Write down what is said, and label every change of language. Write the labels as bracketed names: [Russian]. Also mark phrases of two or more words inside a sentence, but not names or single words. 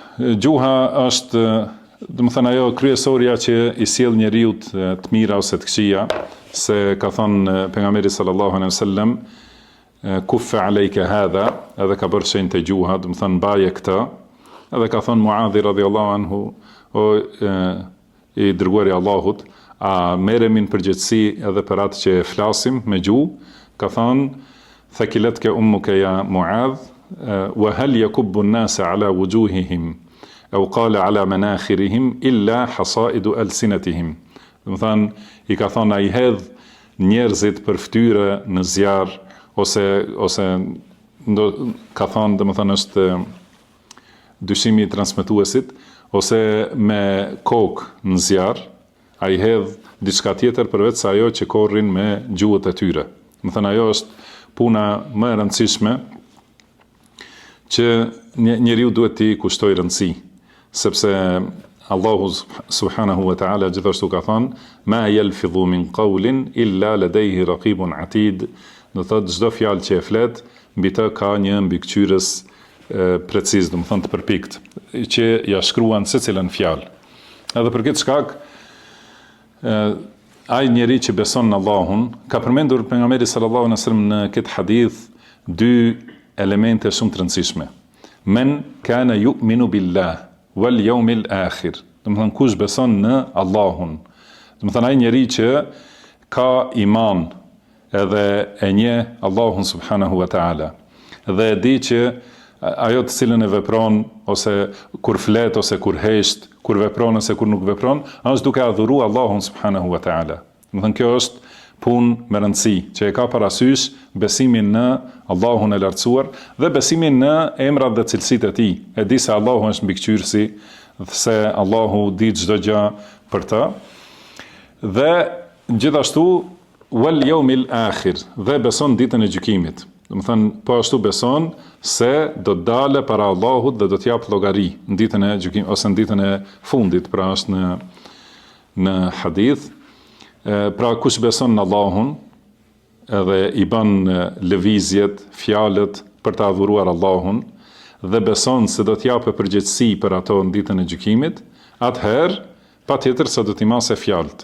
[Albanian] Gjuha është, domethënë ajo kryesorja që i sjell njeriu të mira ose të këqija, se ka thënë pejgamberi [Arabic] صلى الله عليه وسلم كف عليك هذا, [Albanian] edhe ka bërë shenjë të gjuha, domethënë mbaje këtë, edhe ka thënë Muadhi [Arabic] رضي الله عنه, [Albanian] o i dërguari i Allahut, a merremi në përgjegjësi edhe për atë që flasim me gjuhë, ka thënë [Arabic] ثكلتك أمك يا معاذ وهل يكب الناس على وجوههم أو قال على مناخرهم إلا حصائد ألسنتهم. [Albanian] Domethënë i ka thënë ai hedh njerëzit për fytyrë në zjarr, ose ka thënë domethënë është dyshimi i transmetuesit, ose me kokë në zjarr, ai hedh diçka tjetër përveç se ajo që korrin me gjuhët e tyre. Domethënë ajo është puna më e rëndësishme që njeriu duhet t'i kushtoj rëndësi, sepse Allahu [Arabic] سبحانه وتعالى [Albanian] gjithashtu ka thënë [Arabic] ما يلفظ من قول إلا لديه رقيب عتيد, [Albanian] do thotë çdo fjalë që e flet, mbi të ka një mbikëqyrës preciz, do të thonë të përpikt, që ja shkruan secilën fjalë. Edhe për këtë shkak ai njeri që beson në Allahun, ka përmendur pejgamberi [Arabic] صلى الله عليه وسلم [Albanian] në këtë hadith dy elemente shumë të rëndësishme. [Arabic] من كان يؤمن بالله واليوم الآخر. [Albanian] Do të thonë kush beson në Allahun. Do të thonë ai njeri që ka iman edhe e njeh Allahun [Arabic] سبحانه وتعالى. [Albanian] Dhe e di që ajo të cilën e vepron, ose kur flet, ose kur hesht, kur vepron ose kur nuk vepron, është duke adhuru Allahun [Arabic] سبحانه وتعالى. [Albanian] Do të thonë kjo është punë me rëndësi, që e ka parasysh besimin në Allahun e lartësuar dhe besimin në emrat dhe cilësitë e tij. E di se Allahu është mbikëqyrësi, se Allahu di çdo gjë për të. Dhe gjithashtu [Arabic] واليوم الآخر, [Albanian] dhe beson ditën e gjykimit. Do të thënë po ashtu beson se do të dalë para Allahut dhe do të jap llogari në ditën e gjykimit ose në ditën e fundit, pra është në hadith. Pra kush beson në Allahun edhe i bën lëvizjet, fjalët për të adhuruar Allahun dhe beson se do të japë përgjegjësi për ato në ditën e gjykimit, atëherë patjetër se do t'i masë fjalët.